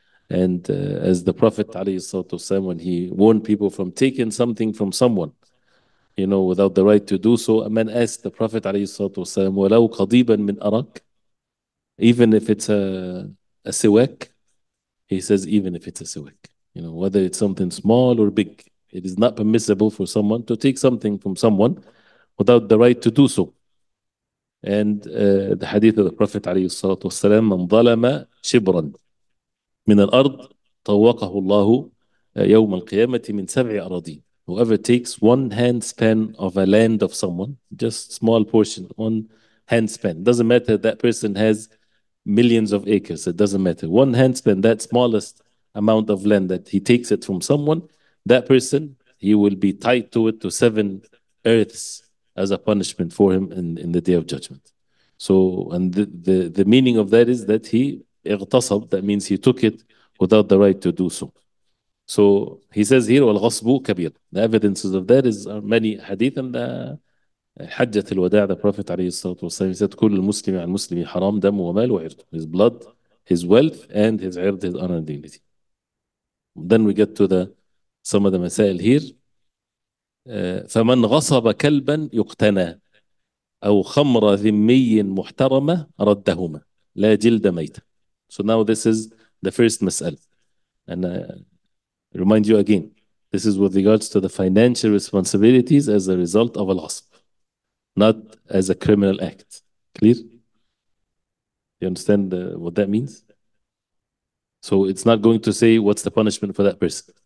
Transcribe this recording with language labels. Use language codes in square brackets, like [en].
[en] And as the Prophet ﷺ, when he warned people from taking something from someone, you know, without the right to do so, a man asked the Prophet ﷺ, [ar] وَلَوْ قَضِيبًا مِنْ أَرَقٍ, [en] even if it's a siwak. He says, even if it's a siwak, you know, whether it's something small or big, it is not permissible for someone to take something from someone without the right to do so. And the hadith of the Prophet [ar] ﷺ, من ظلم شبرا من الأرض طوقه الله يوم القيامة من سبع أراضين. [en] Whoever takes one handspan of a land of someone, just small portion, one handspan, doesn't matter that person has millions of acres, it doesn't matter. One handspan, that smallest amount of land that he takes it from someone, that person, he will be tied to it to 7 earths as a punishment for him in the day of judgment. So, and the meaning of that is that he اغتصب, that means he took it without the right to do so. So he says here, [ar] وَالْغَصْبُ كَبِيرٌ. [en] The evidences of that are many hadith, and حجة الوداع, the Prophet عليه الصلاة والسلام said, [ar] كل المسلم على المسلم حرام دمه وماله وعرضه. [en] His blood, his wealth, and his عرض, his honor and dignity. Then we get to some of the masail here. [ar] فمن غصب كلبا يقتنى أو خمر ذمي محترمة ردهما لا جلد ميتة. [en] So now this is the first mas'al. And remind you again, this is with regards to the financial responsibilities as a result of al-ghasb, not as a criminal act. Clear? You understand what that means? So it's not going to say what's the punishment for that person.